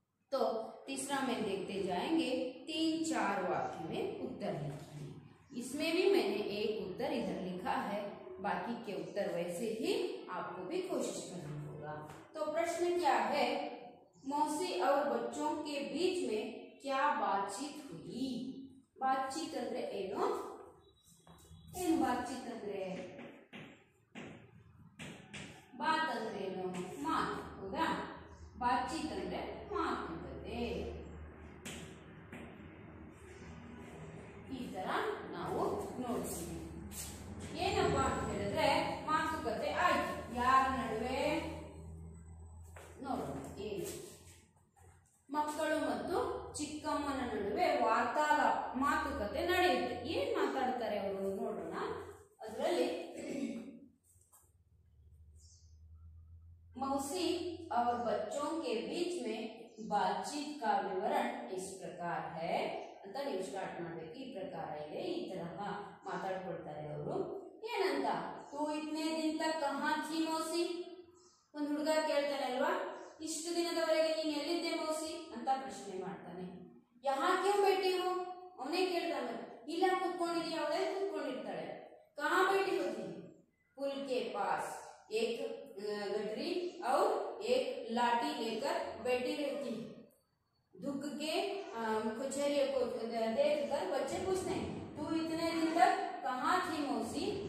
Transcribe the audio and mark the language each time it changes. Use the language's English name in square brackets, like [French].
[Hindi] तो तीसरा में देखते जाएंगे, 3-4 वाक्य में उत्तर लिखिए। इसमें भी मैंने एक उत्तर इधर लिखा है, बाकी के उत्तर वैसे ही आपको भी कोशिश करना होगा। तो प्रश्न क्या है, मौसी और बच्चों के बीच में क्या बातचीत हुई? [Kannada] बातचीत ಅಂದ್ರೆ ಏನು? ಏನು ಬಾತಚೀತ್ ಅಂದ್ರೆ? ಬಾತ್ ಅಂದ್ರೆ ಏನು? ಮಾತು, ಹೌದಾ? ಬಾತಚೀತ್ ಅಂದ್ರೆ ಮಾತುಕತೆ. ಈ ತರ ನಾವು ನೋಡ್ತೀವಿ. ಏನಪ್ಪಾ ಅಂತ ಹೇಳಿದ್ರೆ ಮಾತುಕತೆ ಆಯ್ತು. ಯಾರ ನಡುವೆ ನೋಡೋಣ. ಏನು? ಮಕ್ಕಳು ಮತ್ತು ಚಿಕ್ಕಮ್ಮನ ನಡುವೆ ವಾರ್ತಾಲಾಪ ಮಾತುಕತೆ ನಡೆಯುತ್ತೆ. ಏನ್ ಮಾತಾಡ್ತಾರೆ ಅವರು ನೋಡೋಣ. [Hindi] ಅದರಲ್ಲಿ मौसी और बच्चों के बीच में बातचीत का विवरण इस प्रकार है [Kannada] ಅಂತ ನೀವು ಸ್ಟಾರ್ಟ್ ಮಾಡಬೇಕು. ಈ ಪ್ರಕಾರ ಇದೆ, ಈ ತರಹ ಮಾತಾಡ್ಕೊಳ್ತಾರೆ ಅವರು. ಏನಂತ, [Hindi] तू इतने दिन तक कहां थी मौसी? [Kannada] ಒಂದು ಹುಡುಗ ಕೇಳ್ತಾನೆ ಅಲ್ವಾ, ಇಷ್ಟು ದಿನದವರೆಗೆ ನೀನು ಎಲ್ಲಿದ್ದೆ ಮೌಸಿ ಅಂತ ಪ್ರಶ್ನೆ ಮಾಡ್ತಾನೆ. [Hindi] ಯಹಾ ಕ್ಯೂ बैठी हो? [Kannada] ಅವನೇ ಕೇಳ್ತಾನೆ. ಇಲ್ಲ ಕೂತ್ಕೊಂಡಿದೀಯ, ಅವಳೇ ಕೂತ್ಕೊಂಡಿರ್ತಾಳೆ. [Hindi] कहां बैठी होती? पुल के पास एक गठरी और एक लाठी लेकर बैठी रहती है। दुख के कुचेरियों को देखकर बच्चे पूछते हैं, तू इतने दिन तक कहाँ थी मौसी?